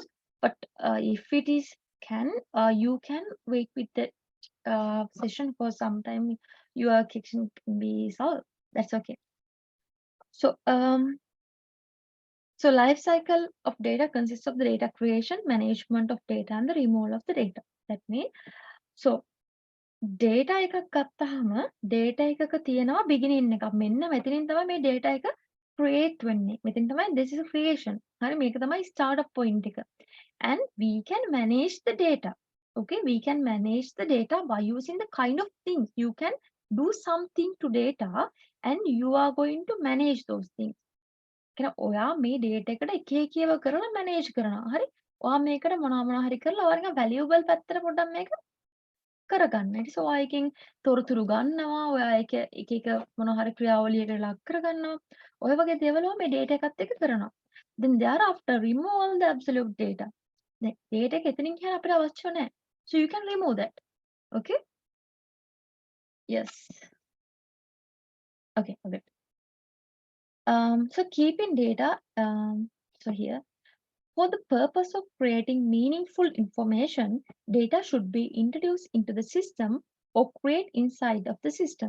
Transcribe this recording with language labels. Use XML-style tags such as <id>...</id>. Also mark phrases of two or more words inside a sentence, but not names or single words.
<en>But if it is you can wait with the session for some time. Your question can be solved. That's okay. So life cycle of data consists of the data creation, management of data, and the removal of the data. That means so</en> <si>data එකක් ගත්තාම data එකක තියෙනවා beginning එකක්. මෙන්න මෙතනින් තමයි මේ data එක create වෙන්නේ. මෙතන තමයි</si> <en>this is a creation.</en> <si>හරි මේක තමයි</si> <en>startup point</en> <si>එක.</si> <en>And we can manage the data. Okay, we can manage the data by using the kind of things you can do something to data and you are going to manage those things.</en> <si>කියන ඔයා මේ data එකට එක එක ඒවා කරලා manage කරනවා. හරි? ඔයා මේකට මොනවා හරි කරලා ඔයා නිකන් valuable පැත්තට පොඩ්ඩක් මේක කරගන්න. ඊට පස්සේ ඔයා එකෙන් තොරතුරු ගන්නවා. ඔයා එක එක මොනවා හරි ක්‍රියාවලියකට ලක් කරගන්නවා. ඔය වගේ දේවල් ඔයා මේ data එකත් එක්ක කරනවා.</si> <en>Then thereafter remove all the absolute data.</en> <si>දැන් data එක එතනින් ගියාම අපිට අවශ්‍ය නැහැ.</si> <en>So you can remove that. Okay? Yes. Okay, okay. So keeping data, so here, for the purpose of creating meaningful information, data should be introduced into the system or create inside of the system.</en>